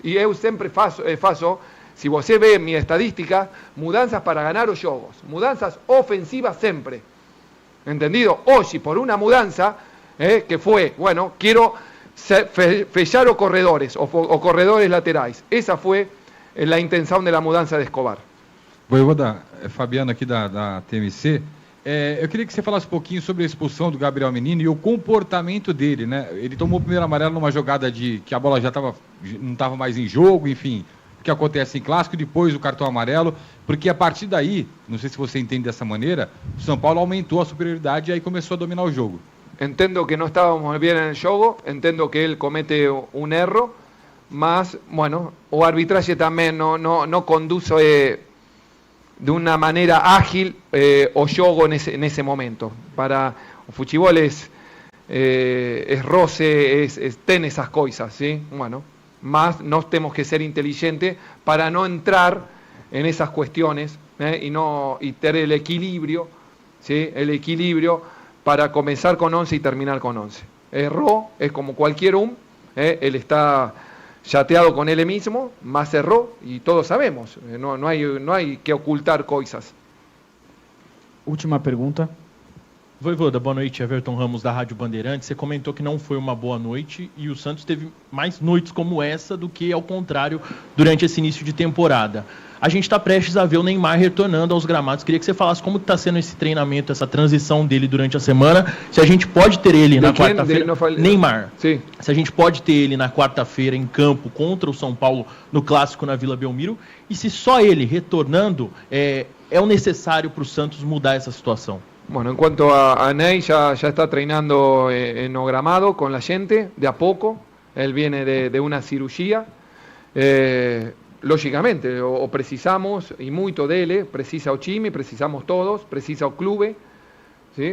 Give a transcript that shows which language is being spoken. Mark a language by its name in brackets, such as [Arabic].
[Spanish] Y yo siempre faço, si você ve mi estadística, mudanzas para ganar los jogos, mudanzas ofensivas siempre, ¿entendido? Hoy, por una mudanza, que fue, bueno, quiero fechar o corredores laterais. Esa fue la intención de la mudanza de Escobar. [Portuguese] Voivoda, Fabiano aqui da TMC, Eu queria que você falasse um pouquinho sobre a expulsão do Gabriel Menino e o comportamento dele, né? Ele tomou o primeiro amarelo numa jogada que a bola não estava mais em jogo, enfim, o que acontece em clássico, depois o cartão amarelo, porque a partir daí, não sei se você entende dessa maneira, o São Paulo aumentou a superioridade e aí começou a dominar o jogo. [Spanish] Entendo que no estábamos bien en el juego, entendo que él comete un erro, mas, bueno, o arbitraje también no conduce de una manera ágil o jogo en ese momento. Para o futebol es roce, ten esas cosas, ¿sí? Bueno, más nos tenemos que ser inteligentes para no entrar en esas cuestiones y tener el equilibrio, ¿sí? El equilibrio para comenzar con 11 y terminar con 11. Erró, es como cualquier él está chateado con él mismo, más erró y todos sabemos, no hay que ocultar cosas. [Portuguese] Última pergunta. Voivoda, boa noite, Everton Ramos da Rádio Bandeirantes. Você comentou que não foi uma boa noite e o Santos teve mais noites como essa do que ao contrário durante esse início de temporada. A gente está prestes a ver o Neymar retornando aos gramados. Queria que você falasse como está sendo esse treinamento, essa transição dele durante a semana. Se a gente pode ter ele na quarta-feira... Neymar. Sim. Se a gente pode ter ele na quarta-feira em campo contra o São Paulo no Clássico na Vila Belmiro. E se só ele retornando é o necessário para o Santos mudar essa situação. [Spanish] Bueno, en cuanto a Ney, ya está treinando en o gramado con la gente, de a poco. Él viene de una cirugía. Lógicamente, o precisamos, y mucho dele, precisa o time, precisamos todos, precisa o clube, ¿sí?